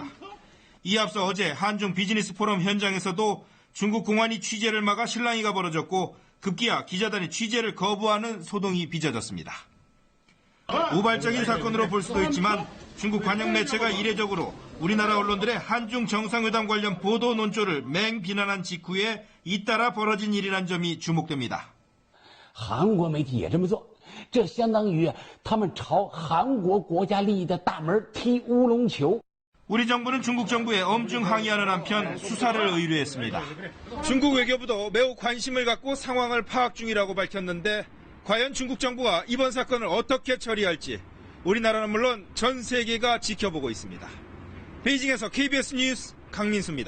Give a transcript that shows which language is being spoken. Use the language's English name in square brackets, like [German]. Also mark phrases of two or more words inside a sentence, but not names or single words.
[Korean] 이에 앞서 어제 한중 비즈니스 포럼 현장에서도 중국 공안이 취재를 막아 실랑이가 벌어졌고 급기야 기자단이 취재를 거부하는 소동이 빚어졌습니다. 우발적인 사건으로 볼 수도 있지만 중국 관영 매체가 이례적으로 우리나라 언론들의 한중 정상회담 관련 보도 논조를 맹비난한 직후에 잇따라 벌어진 일이란 점이 주목됩니다. [Chinese] 韩国媒体也这么做，这相当于他们朝韩国国家利益的大门踢乌龙球。 [Korean] 우리 정부는 중국 정부에 엄중 항의하는 한편 수사를 의뢰했습니다. 중국 외교부도 매우 관심을 갖고 상황을 파악 중이라고 밝혔는데 과연 중국 정부가 이번 사건을 어떻게 처리할지 우리나라는 물론 전 세계가 지켜보고 있습니다. 베이징에서 KBS 뉴스 강민수입니다.